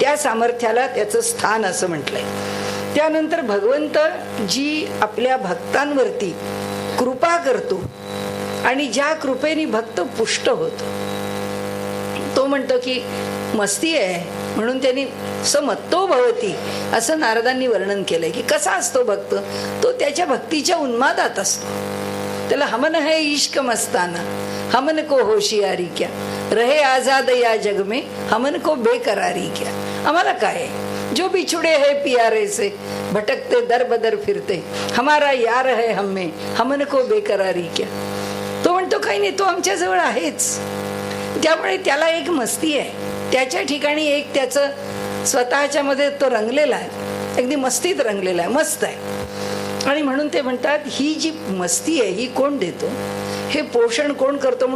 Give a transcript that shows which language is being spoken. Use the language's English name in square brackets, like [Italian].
[Marathi] त्या सामर्थ्याला त्याचं स्थान असं म्हटलंय. त्यानंतर भगवंत जी आपल्या भक्तांवरती कृपा करतो आणि ज्या कृपेने भक्त पुष्ट होतो, तो म्हणतो की मस्ती आहे म्हणून त्यांनी समत्तो भवती असं नारदांनी वर्णन केलंय की कसा असतो भक्त, तो त्याच्या भक्तीच्या उन्मादात असतो. [Hindi] त्याला हमन है इश्क मस्ताना, हमन को होशियारी क्या, रहे आजाद या जग में हमन को बेकरारी क्या. [Marathi] आम्हाला काय, [Hindi] जो बिछुड़े है प्यारे से भटकते दर बदर फिरते, हमारा यार है हमें हमन को बेकरारी क्या. [Marathi] तो म्हणतो काही नाही, तो आमच्या जवळ आहेच. त्यामुळे त्याला एक मस्ती आहे, त्याच्या ठिकाणी एक त्याचं स्वतःच्या मध्ये तो रंगलेला आहे, अगदी मस्तीत रंगलेला आहे, मस्त आहे. आणि म्हणून ते म्हणतात ही जी मस्ती आहे ही कोण देतो, हे पोषण कोण करतो.